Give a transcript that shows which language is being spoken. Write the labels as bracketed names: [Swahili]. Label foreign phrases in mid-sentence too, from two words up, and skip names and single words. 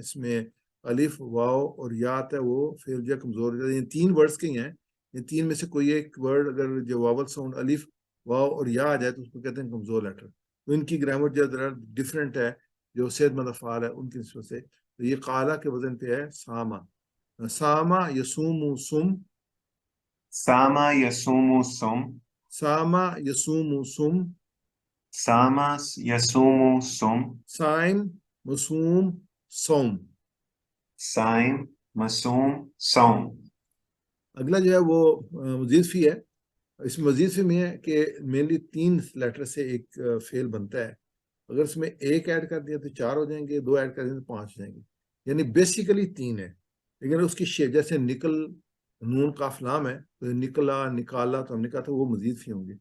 [Urdu] اس میں الف، واو اور یات ہے، وہ فعل جو کمزور. یہ 3 ورڈز کے ہی ہیں. یہ 3 میں سے کوئی ایک ورڈ اگر جو [English] vowel sound [Urdu] الف، واو اور یا آ جائے تو اس کو کہتے ہیں کمزور لیٹر. تو ان کی گرامر جو ڈفرینٹ ہے جو صحت مند افعال ہے ان کی نسبت سے. تو یہ قالا کے وزن پہ ہے ساما. [Arabic] ساما یسوم سم، ساما یسوم سم، ساما یسوم سم، ساما یسوم سم، سائم مسوم سوم. سائم مسوم سوم. [Urdu] اگلا جو ہے وہ مزید فی ہے. اس میں مزید فی میں ہے کہ مینلی 3 لیٹر سے ایک فعل بنتا ہے. اگر اس میں ایک ایڈ کر دیا تو 4 ہو جائیں گے، 2 ایڈ کر دیں تو 5 ہو جائیں گے. یعنی بیسیکلی 3 ہے. لیکن اس کی شیپ جیسے نکل نون کاف لام ہے تو نکلا نکالا تو ہم نے کہا تھا وہ مزید فی ہوں گے.